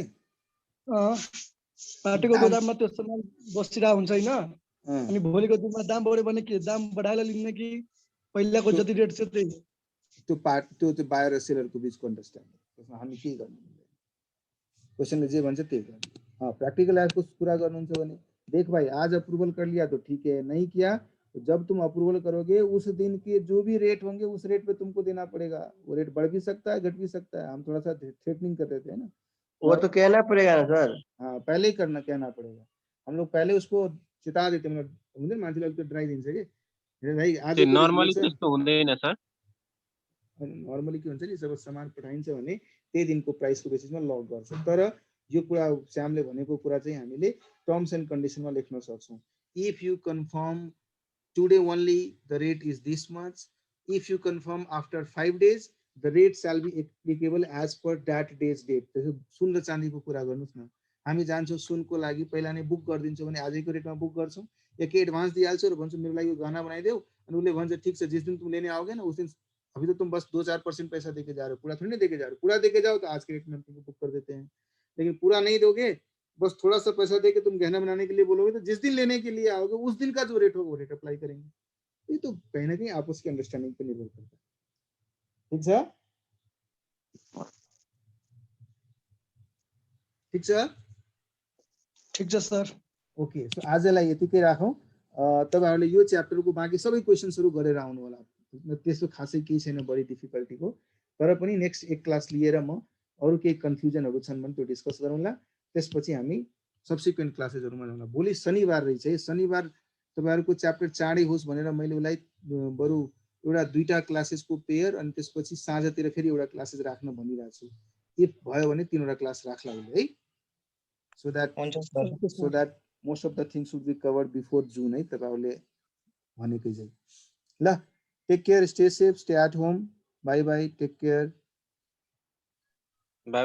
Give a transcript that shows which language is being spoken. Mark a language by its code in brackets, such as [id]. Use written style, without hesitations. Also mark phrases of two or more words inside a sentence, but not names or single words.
[ne] पार्टीको गोदाममा त्यो सामान बसिरहेको हुन्छ होइन, अनि भोलिको दिनमा दाम बढ्यो भने के दाम बढाएर लिने कि पहिलाको जति रेट छ त्यही? त्यो बायर र सेलरको बिचको अन्डरस्ट्यान्डिङ, त्यसमा हामी के गर्नु, क्वेश्चनले जे भन्छ त्यही गर्नु। [en] practical life [ne] को पूरा गर्नुहुन्छ भने [hi] देख भाई आज अप्रूवल कर लिया तो ठीक है, नहीं किया तो जब तुम अप्रूवल करोगे उस दिन के जो भी रेट होंगे उस रेट पे तुमको देना पड़ेगा। वो रेट बढ़ भी सकता है, घट भी सकता है। हम थोड़ा सा थ्रेटनिंग कर देते हैं ना, वो तो कहना पड़ेगा ना सर। हाँ पहले ही कहना पड़ेगा। हम लोग पहले उसको चिता देते हैं, मतलब [ne] मान्छेले अलिकति ड्राइदिन्छ कि भाइ आज नर्मली त्यस्तो हुँदैन सर। नर्मली के हुन्छ नि, जब सामान पठाइन्छ भने त्यही दिनको प्राइसको बेसिसमा लक गर्छ। तर यो कुरा श्यामले भनेको कुरा चाहिँ हामीले [en] terms and conditionमा [ne] लेख्न सक्छौँ। [en] If you confirm today only the rate is this much, if you confirm after 5 days the rate shall be applicable as per that day's date. [ne] त्यसो सुन र चाँदीको कुरा गर्नुस् न, हामी जान्छौँ सुनको लागि पहिला नै बुक गरिदिन्छौँ भने आजैको रेटमा बुक गर्छौँ, या के एडभान्स दिइहाल्छौँ र भन्छौँ मेरो लागि यो गहना बनाइदेऊ, अनि उसले भन्छ ठीक छ [hi] जिस दिन तुम लेने आओगे ना उस दिन, अभी तो तुम बस 2-4% पैसा देके जा रहे हो, पूरा थोड़ी ना देके जा रहे हो। पूरा देके जाओ तो आज के रेट में तुमको बुक कर देते हैं, लेकिन पूरा नहीं दोगे, बस थोड़ा सा पैसा देके तुम गहना बनाने के लिए बोलोगे, तो जिस दिन लेने के लिए आओगे उस दिन का जो रेट होगा वो रेट अप्लाई करेंगे। ये तो कहीं ना कहीं आपस की अंडरस्टैंडिंग पे निर्भर करता है। ठीक है, ठीक है, [ne] ठीक छ सर। [en] okay, so [ne] आजलाई यतिकै राखौँ। तपाईहरुले यो च्याप्टरको बाँकी सबै क्वेशन्सहरु गरेर आउनु होला। त्यसो खासै केही छैन बढी डिफिकल्टीको, तर पनि नेक्स्ट एक क्लास लिएर म अरु केही कन्फ्युजनहरु छन् भने त्यो डिस्कस गरौँला। त्यसपछि हामी [en] subsequent classesहरुमा [ne] जाउँला। भोलि शनिबार रहेछ है, शनिबार तपाईहरुको च्याप्टर चाँडै होस् भनेर मैले उलाई बरु एउटा दुईटा क्लासेसको पेयर अनि त्यसपछि साँझतिर फेरि एउटा क्लासेस राख्न भनिरहेको छु। इफ भयो भने तीनवटा क्लास राख्ला है, [en] so that most of the things should be covered before June [ne] है तपाईहरुले भनेकै चाहिँ। ल, [en] Take care, stay safe, stay at home, bye bye, take care.